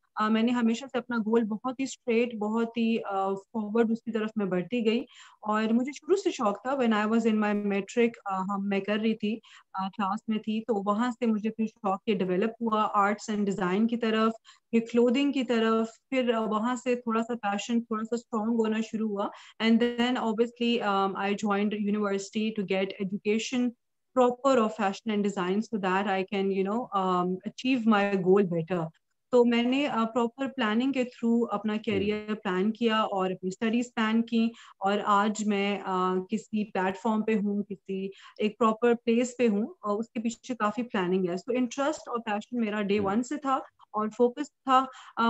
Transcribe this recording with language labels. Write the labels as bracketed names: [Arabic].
[Hindi] मैंने हमेशा से अपना गोल बहुत ही स्ट्रेट, बहुत ही फॉरवर्ड उसकी तरफ मैं बढ़ती गई। और मुझे शुरू से शौक था। [English] when I was in my matric, [Hindi] हम मैं कर रही थी, क्लास में थी, तो वहां से मुझे फिर शौक ये डेवलप हुआ आर्ट्स एंड डिजाइन की तरफ, फिर क्लोथिंग की तरफ। फिर वहां से थोड़ा सा पैशन थोड़ा सा स्ट्रॉन्ग होना शुरू हुआ। [English] And then obviously I joined university to get education proper of fashion and design so that I can achieve my goal better. [Hindi] तो मैंने प्रॉपर प्लानिंग के थ्रू अपना करियर प्लान किया और अपनी स्टडीज प्लान की, और आज मैं किसी प्लेटफॉर्म पे हूँ, किसी एक प्रॉपर प्लेस पे हूँ, और उसके पीछे काफी प्लानिंग है। सो इंटरेस्ट और पैशन मेरा डे वन से था और फोकस था।